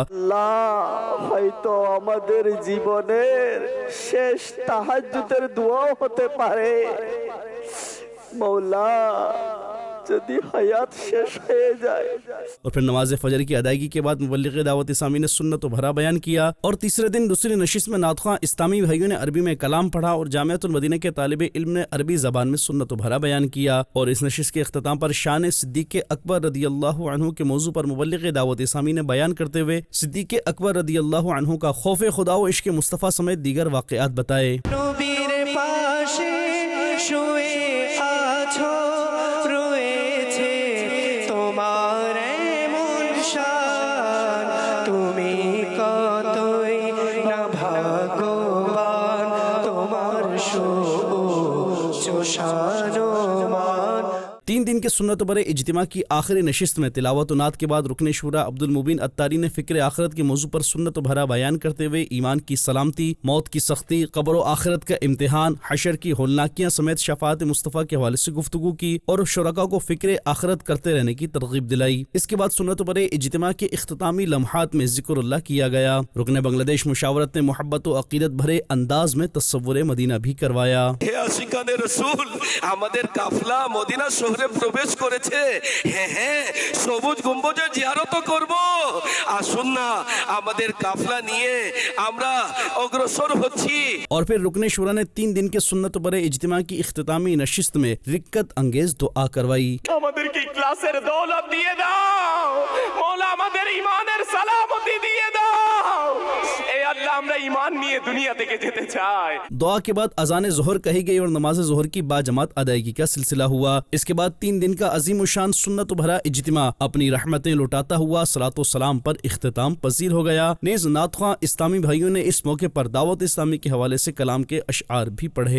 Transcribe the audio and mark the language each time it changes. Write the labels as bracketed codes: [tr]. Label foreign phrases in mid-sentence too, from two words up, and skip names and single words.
[bn] আল্লাহ হয়তো আমাদের জীবনের শেষ তাহাজ্জুদের দোয়া হতে পারে, মওলা যদি হায়াত শেষ হয়ে যায়۔ [ur] اور پھر نماز فجر کی ادائیگی کے بعد مبلغ دعوت اسلامی نے سنت و بھرا بیان کیا اور تیسرے دن دوسری نشست میں نعت خواں اسلامی بھائیوں نے عربی میں کلام پڑھا اور جامعۃ المدینہ کے طالب علم نے عربی زبان میں سنت و بھرا بیان کیا اور اس نشست کے اختتام پر شان صدیق اکبر رضی اللہ عنہ کے موضوع پر مبلغ دعوت اسلامی نے بیان کرتے ہوئے صدیق اکبر رضی اللہ عنہ کا خوف خدا و عشق مصطفیٰ سمیت دیگر واقعات بتائے۔ [bn] নবীর পাশে শুয়ে আছো, রয়েছে তোমার এমন শান, তুমি কতই না ভাগ্যবান, তোমার সুউচ্চ শান ও মান। [ur] 3 دن کے سنت و برے اجتماع کی آخری نشست میں تلاوت و نعت کے بعد رکن شورا عبد المبین اتاری نے فکر آخرت کے موضوع پر سنت و بھرا بیان کرتے ہوئے ایمان کی سلامتی، موت کی سختی، قبر و آخرت کا امتحان، حشر کی ہولناکیاں سمیت شفاعت مصطفیٰ کے حوالے سے گفتگو کی اور شرکاء کو فکر آخرت کرتے رہنے کی ترغیب دلائی۔ اس کے بعد سنت و برے اجتماع کے اختتامی لمحات میں ذکر اللہ کیا گیا۔ رکن بنگلہ دیش مشاورت نے محبت و عقیدت بھرے انداز میں تصور مدینہ بھی کروایا۔ [bn] হে আশিকানে রাসূল, আমাদের কাফলা মদিনা শহরে ঘরে প্রবেশ করেছে। হ্যাঁ হ্যাঁ, সবুজ গম্বুজের জিয়ারতও করব। আসুন না, আমাদের কাফলা নিয়ে আমরা অগ্রসর হচ্ছি। [ur] اور پھر رکن شوریٰ نے 3 دن کے سنت برے اجتماع کی اختتامی نشست میں رقت انگیز دعا کروائی. [bn] আমাদেরকে ক্লাসের দৌলত দিয়ে দাও মওলা, আমাদের ঈমানের সালামতি দিয়ে দাও। এ আল্লাহ, আমরা ঈমান নিয়ে দুনিয়া থেকে যেতে চাই। [ur] دعا کے بعد اذان ظہر کہی گئی اور نماز ظہر کی باجماعت ادائیگی کا سلسلہ ہوا. اس کے بعد 3 دن کا عظیم شان سنت بھرا اجتماع اپنی رحمتیں لٹاتا ہوا صلوٰۃ و سلام پر اختتام پذیر ہو گیا. نیز نعت خواں اسلامی بھائیوں نے اس موقع پر دعوت اسلامی کے حوالے سے کلام کے اشعار بھی پڑھے.